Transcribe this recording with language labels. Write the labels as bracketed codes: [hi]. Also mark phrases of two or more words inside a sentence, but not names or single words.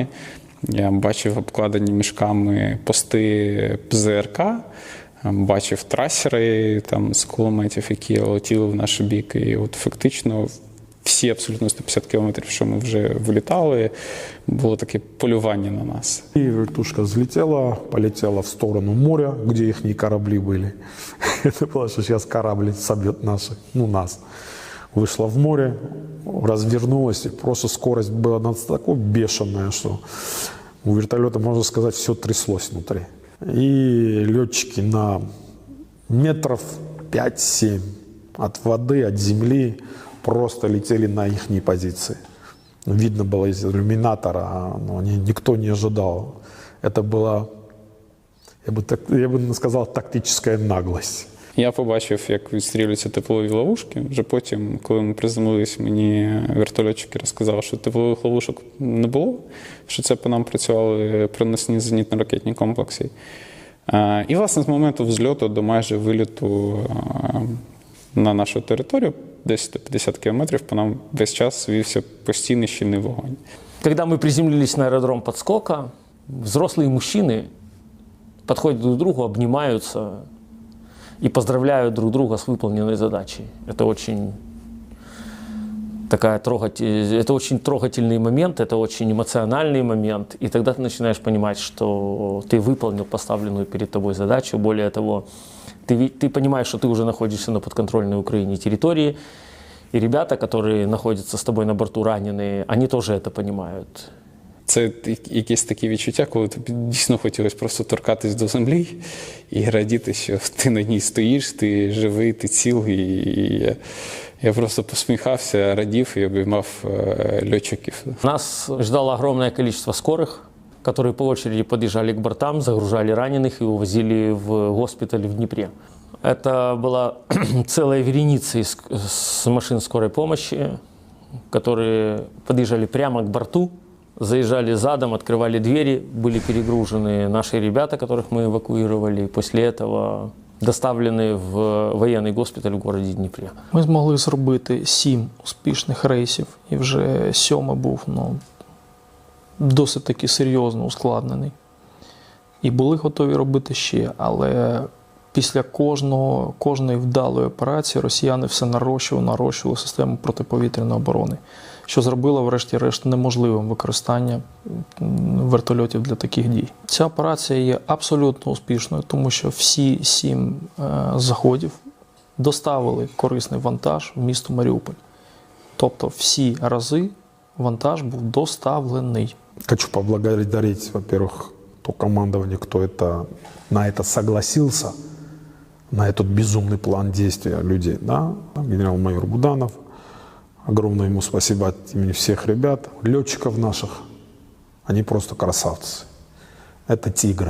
[uk] Я бачив обкладені мішками пости ПЗРК, бачив трасери з кулеметів, які летіли в наш бік. І от фактично всі абсолютно 150 кілометрів, що ми вже вилітали, було таке полювання на нас. [ru] И вертушка взлетела, полетела в сторону моря, где их корабли были. Это было, что сейчас корабль собьет нас. Вышла в море, развернулась, и просто скорость была такой бешеная, что у вертолета, можно сказать, все тряслось внутри. И летчики на метров 5-7 от воды, от земли просто летели на их позиции. Видно было из иллюминатора, но никто не ожидал. Это была, я бы сказал, тактическая наглость. [uk] Я побачив, як відстрілюються теплові ловушки. Вже потім, коли ми приземлились, мені вертольотчики розказали, що теплових ловушок не було, що це по нам працювали проносні зенітно-ракетні комплекси. І, власне, з моменту взльоту до майже виліту на нашу територію, десь 150 кілометрів, по нам весь час вівся постійний щільний вогонь. [ru] Когда мы приземлились на аэродром подскока, взрослые мужчины подходят друг к другу, обнимаются и поздравляют друг друга с выполненной задачей. Это очень Это очень трогательный момент, это очень эмоциональный момент. И тогда ты начинаешь понимать, что ты выполнил поставленную перед тобой задачу. Более того, ты понимаешь, что ты уже находишься на подконтрольной Украине территории. И ребята, которые находятся с тобой на борту раненые, они тоже это понимают. [uk] Це якесь таке відчуття, коли тобі дійсно хотілося просто торкатись до землі і радіти, що ти на ній стоїш, ти живий, ти цілий. І я просто посміхався, радів і обіймав льотчиків. [ru] Нас ждало огромное количество скорых, которые по очереди подъезжали к бортам, загружали раненых и увозили в госпиталь в Днепре. Это была целая вереница из машин скорой помощи, которые подъезжали прямо к борту, заезжали задом, открывали двери, были перегружены наши ребята, которых мы эвакуировали, и после этого доставлены в [uk] воєнний госпіталь в городі Дніпрі. Ми змогли зробити 7 успішних рейсів, і вже 7-й був досить таки серйозно ускладнений. І були готові робити ще, але після кожної вдалої операції росіяни все нарощували систему протиповітряної оборони, що зробило, врешті-решт, неможливим використання вертольотів для таких дій. Ця операція є абсолютно успішною, тому що всі 7 заходів доставили корисний вантаж в місто Маріуполь. Тобто всі рази вантаж був доставлений. [ru] Хочу поблагодарить, во-первых, то командование, кто на это согласился, на этот безумный план действия людей. Да? Генерал-майор Буданов. Огромное ему спасибо от имени всех ребят, летчиков наших. Они просто красавцы. Это тигры.